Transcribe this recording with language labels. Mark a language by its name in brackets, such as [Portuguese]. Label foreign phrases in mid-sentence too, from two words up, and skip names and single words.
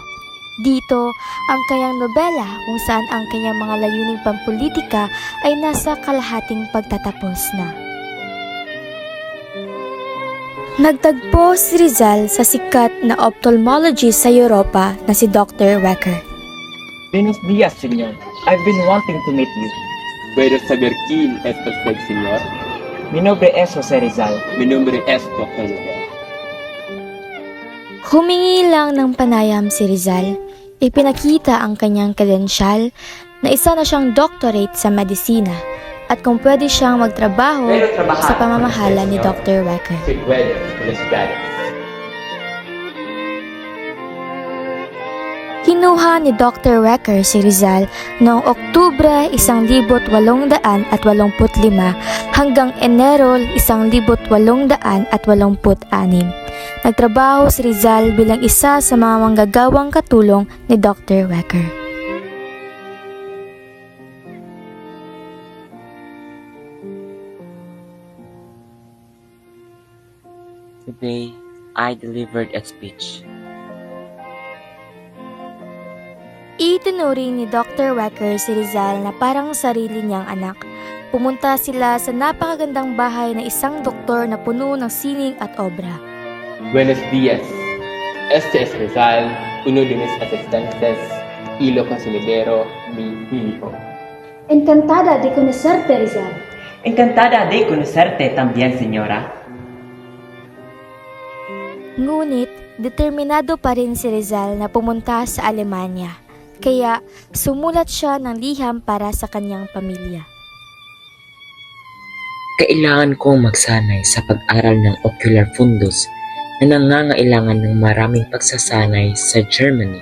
[Filipino] Dito, ang kanyang nobela kung saan ang kanyang mga layuning pampolitika ay nasa kalahating pagtatapos na. Nagtagpo si Rizal sa sikat na ophthalmologist sa Europa na si Dr. Wecker. [Spanish] Buenos dias, senyor. [English] I've been wanting to meet you. [Spanish] ¿Puedo saber quién es usted, señor? Mi nombre es Jose Rizal. Mi nombre es Dr. Miguel. [Filipino] Humingi lang ng panayam si Rizal. Ipinakita ang kanyang kredensyal na isa na siyang doctorate sa medisina at kung pwede siyang magtrabaho sa pamamahala ni Dr. Wecker. [Spanish] Si puede, felicidades. [Filipino] Kinuha ni Dr. Wecker si Rizal noong Oktubre 1885 hanggang Enero 1886. Nagtrabaho si Rizal bilang isa sa mga manggagawang katulong ni Dr. Wecker. [English] Today, I delivered a speech. [Filipino] Itinuring ni Dr. Wecker si Rizal na parang sarili niyang anak. Pumunta sila sa napakagandang bahay ng isang doktor na puno ng sining at obra. [Spanish] Buenos días. Este es Rizal, uno de mis asistentes, y lo considero mi hijo. Encantada de conocerte, Rizal. Encantada de conocerte también, señora. [Filipino] Ngunit, determinado pa rin si Rizal na pumunta sa Alemanya. Kaya, sumulat siya ng liham para sa kanyang pamilya. Kailangan kong magsanay sa pag-aral ng [English] ocular fundus [Filipino] na nangangailangan ng maraming pagsasanay sa Germany.